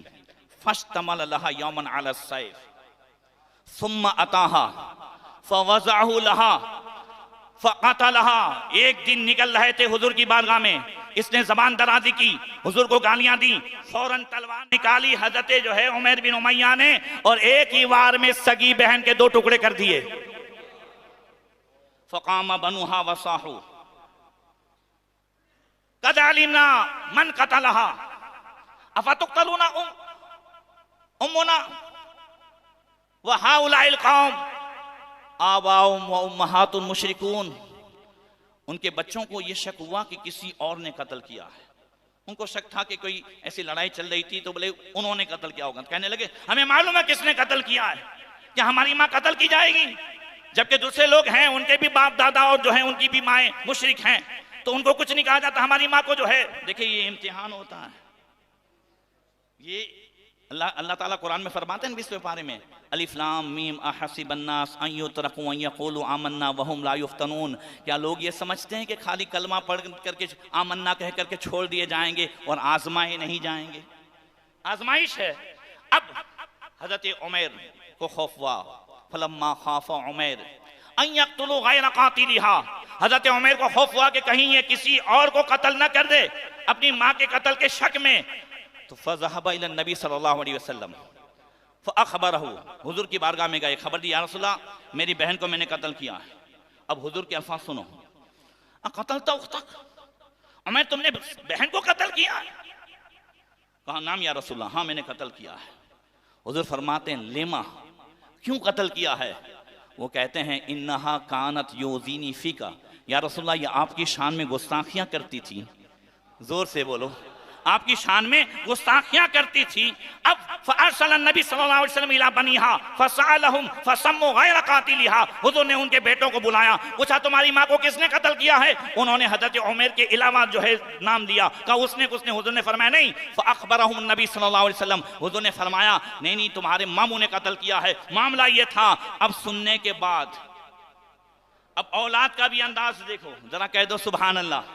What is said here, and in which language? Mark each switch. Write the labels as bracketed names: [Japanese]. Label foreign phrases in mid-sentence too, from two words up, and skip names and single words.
[Arabic] فاشتمل لها يوما على سيف ثم أتاها فوضعه لها فقتلها. [Hindi] एक दिन निकल रहे थे हुजूर की बारगाह में, इसने जबान दराजी की, हुजूर को गालियां दी, फौरन तलवार निकाली हजरत जो है उमैर बिन उमैया ने और एक ही वार में सगी बहन के 2 टुकड़े कर दिए। [Arabic] فقام بنوها وصاحوا قد علمنا من قتلها أفتقتلون أمنا وهؤلاء القوم آباؤهم وأمهاتهم المشركون. [Hindi] उनके बच्चों को यह शक हुआ कि किसी और ने कत्ल किया है। उनको शक था कि कोई ऐसी लड़ाई चल रही थी तो बोले उन्होंने कत्ल किया होगा। कहने लगे हमें मालूम है किसने कत्ल किया है, क्या हमारी माँ कत्ल की जाएगी? जबकि दूसरे लोग हैं उनके भी बाप दादा और जो है उनकी भी माएँ मुशरिक हैं, तो उनको कुछ नहीं कहा जाता, हमारी माँ को जो है। देखिए ये इम्तिहान होता है। ये अल्लाह ताला कुरान में फरमाते हैं 20वें पारे में [Arabic] الم أحسب الناس أن يتركوا أن يقولوا آمنا وهم لا يفتنون. [Hindi] क्या लोग ये समझते हैं कि खाली कलमा पढ़ करके आमन्ना कह करके छोड़ दिए जाएंगे और आजमाए नहीं जाएंगे? आजमाइश है। अब हजरत उमैर को खौफ हुआ, [Arabic] فلما خاف عمير أن يقتلوا غير قاتلها. [Hindi] हजरत उमैर को खौफ हुआ कि कहीं ये किसी और को कत्ल न कर दे अपनी माँ के कत्ल के शक में। [Arabic] तो فذهب إلى النبي صلى الله عليه وسلم فأخبره. [Hindi] हुजूर की बारगाह में गए, खबर दी [Arabic] يا رسول الله [Hindi] मेरी बहन को मैंने कत्ल किया है। अब हुजूर के अल्फाज सुनो, [Arabic] أقتلت أختك, [Hindi] उमैर तुमने बहन को कत्ल किया है? कहा [Arabic] نعم يا رسول الله, [Hindi] हाँ मैंने कत्ल किया है। हुजूर फरमाते हैं लेमा, क्यों कत्ल किया है? वो कहते हैं [Arabic] إنها كانت تؤذيني فيك، يا رسول الله [Hindi] ये आपकी शान में गुस्ताखियाँ करती थी। जोर से बोलो, आपकी शान में गुस्ताखियां करती थी। [Arabic] अब فأرسل النبي صلى الله عليه وسلم إلى بنيها فسألهم فسموا غير قاتلها. [Hindi] हुजूर ने उनके बेटों को बुलाया, पूछा तुम्हारी माँ को किसने कत्ल किया है? उन्होंने हजरत उमैर के अलावा जो है नाम दिया, कहा उसने। हुजूर ने फरमाया नहीं। [Arabic] فأخبرهم النبي صلى الله عليه وسلم, [Hindi] हुजूर ने फरमाया नहीं नहीं तुम्हारे मामू ने कत्ल किया है, मामला ये था। अब सुनने के बाद अब औलाद का भी अंदाज देखो जरा, कह दो [Arabic] سبحان الله.